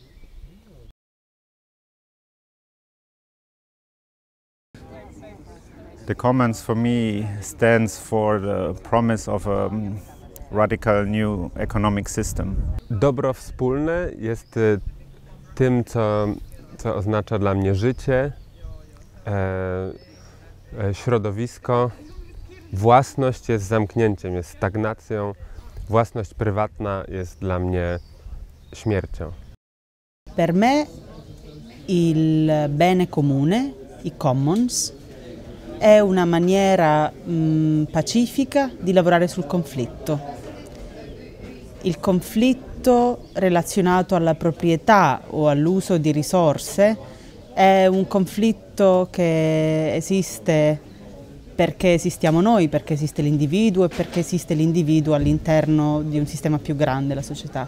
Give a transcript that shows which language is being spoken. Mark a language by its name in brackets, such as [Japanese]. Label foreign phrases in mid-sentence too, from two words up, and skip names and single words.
[English] The Commons for me stands for the promise of a radical new economic system. [Polish] Dobro wspólne jest tym, co oznacza dla mnie życie, środowisko. Własność jest zamknięciem, jest stagnacją. Własność prywatna jest dla mnie śmiercią. [Italian] Per me il bene comune, i commons, è una maniera pacifica di lavorare sul conflitto. Il conflitto relazionato alla proprietà o all'uso di risorse è un conflitto che esiste perché esistiamo noi, perché esiste l'individuo e perché esiste l'individuo all'interno di un sistema più grande, la società.